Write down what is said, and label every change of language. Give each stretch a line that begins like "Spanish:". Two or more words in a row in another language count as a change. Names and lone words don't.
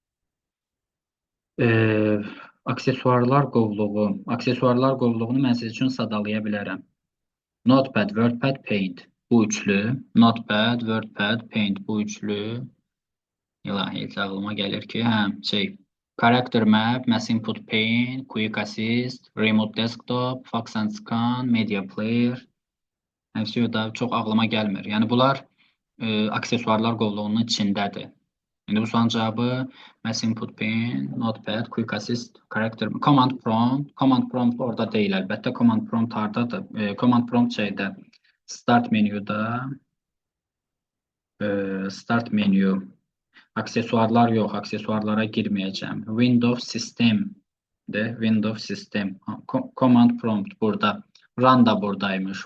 Azerbaijani: Aksesuarlar qovluğu. Aksesuarlar qovluğunu mən siz üçün sadalaya bilərəm. Notepad, WordPad, Paint. Bu üçlü. Notepad, WordPad, Paint bu üçlü. İlahi, heç ağlıma gəlir ki, Character Map, Mass Input Pane, Quick Assist, Remote Desktop, Fax and Scan, Media Player. Həmsi da çox ağlıma gəlmir. Yəni bunlar aksesuarlar qovluğunun içindədir. İndi bu sualın cavabı Mass Input Pane, Notepad, Quick Assist, Character Command Prompt. Command Prompt orada deyil əlbəttə. Command Prompt hardadır? Command Prompt şeydə Start menyuda Start menü. Aksesuarlar yox, aksesuarlara girməyəcəm. Windows System-dir, Windows System. Command Prompt burada. Run da buradaymış.